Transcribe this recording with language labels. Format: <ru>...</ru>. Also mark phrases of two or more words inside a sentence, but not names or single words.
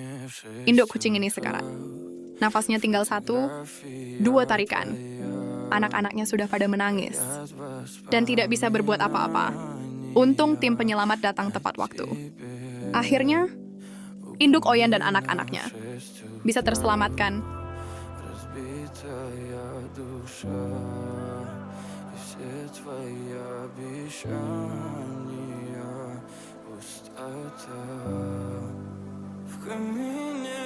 <id>induk kucing ini sekarat. Nafasnya tinggal 1, 2 tarikan. Anak-anaknya sudah pada menangis dan tidak bisa berbuat apa-apa. Untung tim penyelamat datang tepat waktu. Akhirnya, induk Oyan dan anak-anaknya bisa terselamatkan.</id> <ru>Разбитая душа, и все твои обещания, пустота в камине.</ru>